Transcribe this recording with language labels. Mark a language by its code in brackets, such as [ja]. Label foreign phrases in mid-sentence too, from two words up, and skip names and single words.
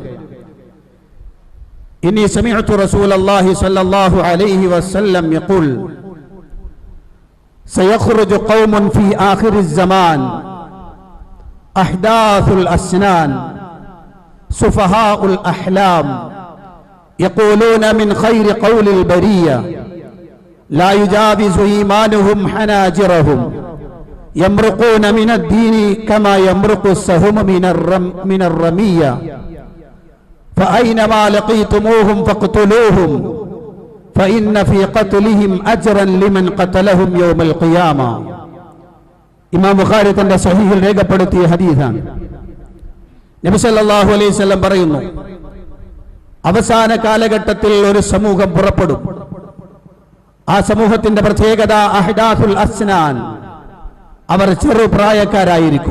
[ar] إني سمعت رسول الله صلى الله عليه وسلم يقول سيخرج قوم في آخر زمان أحداث الأسنان سفهاء الأحلام يقولون من خير قول البرية لا يجاوز إيمانهم حناجرهم يمرقون من الدين كما يمرق السهم من الرمية فأينما لقيتموهم فاقتلوهم فإن في قتلهم أجرا لمن قتلهم يوم القيامة. [ml] ഇമാം ബുഖാരി തന്റെ സഹീഹിൽ രേഖപ്പെടുത്തിയ ഹദീസാണ്. നബി [ar] صلى الله عليه وسلم [ml] പറയുന്നു, അവസാന കാലഘട്ടത്തിൽ ഒരു സമൂഹം പുറപ്പെടും. ആ സമൂഹത്തിന്റെ പ്രത്യേകത [ar] أحداث الأسنان, [ml] അവർ ചെറുപ്രായക്കാരായിരിക്കും.